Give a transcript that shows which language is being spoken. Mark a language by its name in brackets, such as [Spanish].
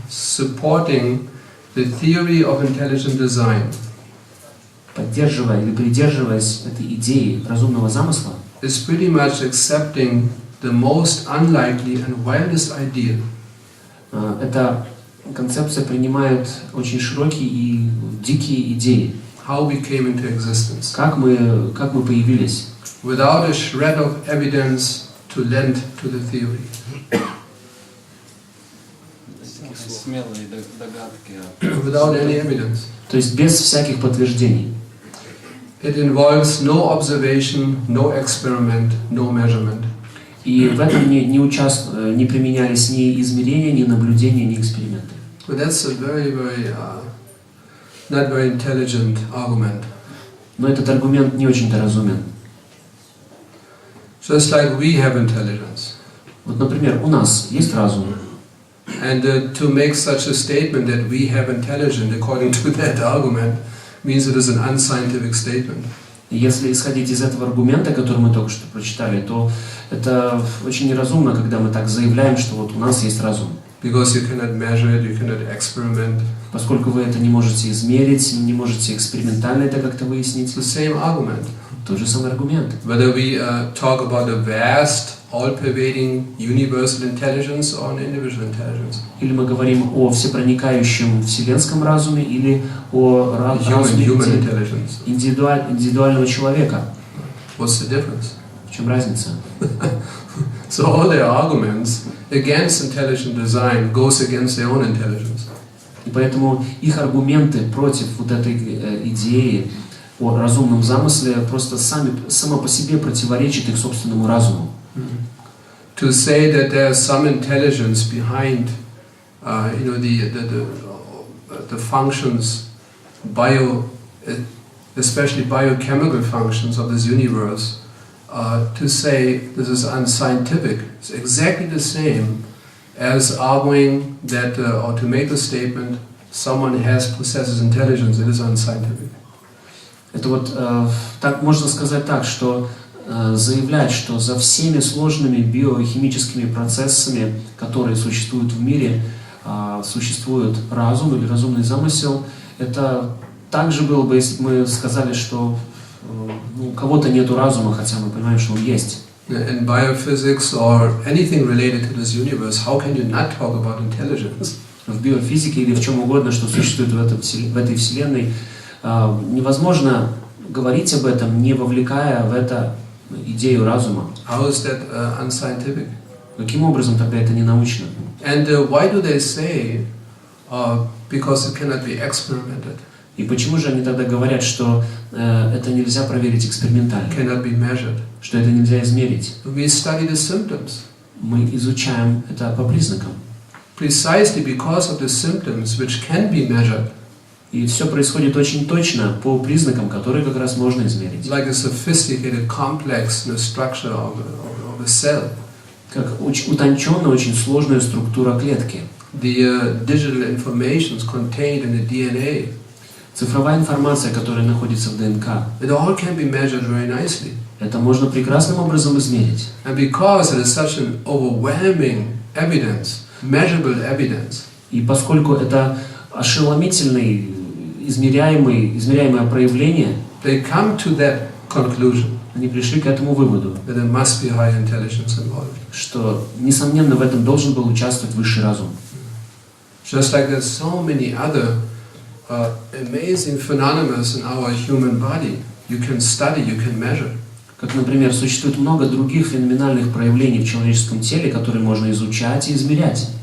[English] Supporting the theory of intelligent design [Russian] Поддерживая или придерживаясь этой идеи разумного замысла, [English] is pretty much accepting the most unlikely and wildest idea [Russian] эта концепция принимает очень широкие и дикие идеи. [English] how we came into existence, [Russian] Как мы появились, [English] without a shred of evidence to lend to the theory. [Russian] Смелые догадки. [English] Without any evidence. [Russian] то есть без всяких подтверждений. [English] It involves no observation, no experiment, no measurement. [Russian] И в этом не применялись ни измерения, ни наблюдения, ни эксперименты. [English] But that's a very, very not very intelligent argument. [Russian] Но этот аргумент не очень-то разумен. [English] Just like we have intelligence. [Russian] Вот, например, у нас есть разум. [English] And to make such a statement that we have intelligence according to that argument means it is an unscientific statement. [Russian] Если исходить из этого аргумента, который мы только что прочитали, то это очень неразумно, когда мы так заявляем, что вот у нас есть разум. [English] Because you cannot measure it, you cannot experiment. [Russian] Поскольку вы это не можете измерить, не можете экспериментально это как-то выяснить. [English] It's the same argument. [Russian] Тот же самый аргумент. [English] Whether we talk about a vast, all-pervading universal intelligence or an individual intelligence. [Russian] Или мы говорим о всепроникающем вселенском разуме, или о разуме индивидуального человека. [English] What's the difference? [Russian] В чем разница? [English] So all their arguments against intelligent design goes against their own intelligence. [Russian] И поэтому их аргументы против вот этой идеи о разумном замысле просто само по себе противоречит их собственному разуму. [English] To say that there is some intelligence behind, the functions, especially biochemical functions of this universe, to say this is unscientific, it's exactly the same as arguing that, or to make the statement, someone possesses intelligence, it is unscientific. [Russian] Это вот так можно сказать так, что заявлять, что за всеми сложными биохимическими процессами, которые существуют в мире, существует разум или разумный замысел, это также было бы, если бы мы сказали, что у кого-то нету разума, хотя мы понимаем, что он есть. [English] In biophysics or anything related to this universe, how can you not talk about intelligence? [Russian] В биофизике или в чем угодно, что существует в этой вселенной, невозможно говорить об этом, не вовлекая в это идею разума. [English] How is that unscientific? [Russian] Каким образом тогда это не научно? [English] And why do they say, because it cannot be experimented? [Russian] И почему же они тогда говорят, что это нельзя проверить экспериментально? [English] Cannot be measured. [Russian] Что это нельзя измерить? [English] We study the symptoms. [Russian] Мы изучаем это по признакам. [English] Precisely because of the symptoms which can be measured. [Russian] И все происходит очень точно по признакам, которые как раз можно измерить. [English] Like a sophisticated, complex structure of a cell. [Russian] Как утонченная, очень сложная структура клетки. [English] The digital information contained in the DNA. [Russian] Цифровая информация, которая находится в ДНК. [English] It all can be measured very nicely. [Russian] Это можно прекрасным образом измерить. [English] And because it is such an overwhelming evidence, measurable evidence. [Russian] И поскольку это ошеломительное, измеряемое проявление, [English] they come to that conclusion. [Russian] Они пришли к этому выводу, [English] that there must be high intelligence involved. [Russian] Что, несомненно, в этом должен был участвовать высший разум. [English] Just like there's so many other amazing phenomena in our human body, you can study, you can measure. [Russian] Как, например, существует много других феноменальных проявлений в человеческом теле, которые можно изучать и измерять.